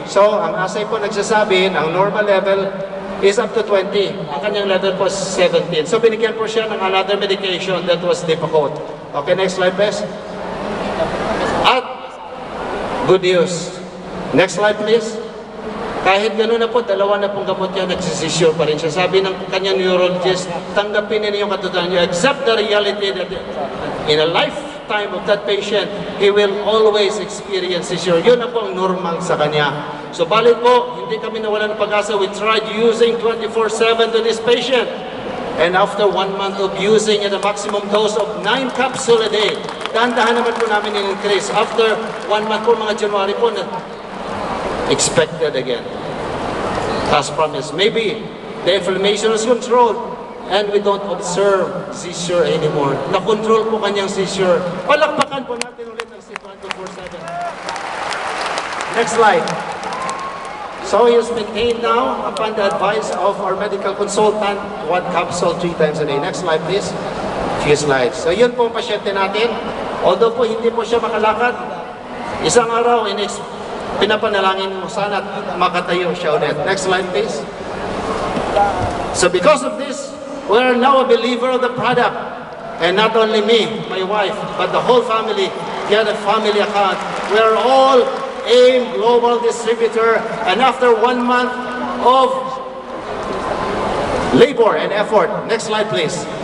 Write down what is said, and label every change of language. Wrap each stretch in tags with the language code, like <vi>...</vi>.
<tl>So, ang assay po nagsasabi, ang normal level is up to 20. Ang kanyang level po is 17. So, binigyan po siya ng</tl> <en>another medication that was difficult. Okay, next slide please. At, good news. Next slide please.</en> <tl>Kahit gano'n na po, dalawa na pong gamot niya, nagsisisure pa rin siya. Sabi ng kanyang neurologist, tanggapin niya yung katotohanan niya,</tl> <en>accept the reality that in a lifetime of that patient, he will always experience seizure.</en> <tl>Yun na po ang normal sa kanya. So balit po, hindi kami nawalan ng pag-asa.</tl> <en>We tried using 24/7 to this patient. And after 1 month of using at a maximum dose of 9 capsules a day,</en> <tl>dahan-dahan naman po namin in-increase.</tl> <en>After 1 month po, mga January po, expected again. As promised. Maybe the inflammation is controlled and we don't observe seizure anymore.</en> <tl>Na-control po kanyang seizure. Palakpakan po natin ulit ang C24/7.</tl> <en>Next slide. So he is maintained now upon the advice of our medical consultant, 1 capsule 3 times a day. Next slide please. Few slides.</en> <tl>So yun po ang pasyente natin. Although po hindi po siya makalakad, isang araw pinapanalangin mo sana makatayo siya ulit.</tl> <en>Next slide please. So because of this, we are now a believer of the product. And not only me, my wife, but the whole family, get a family account. We are all AIM Global Distributor. And after 1 month of labor and effort, next slide please.</en>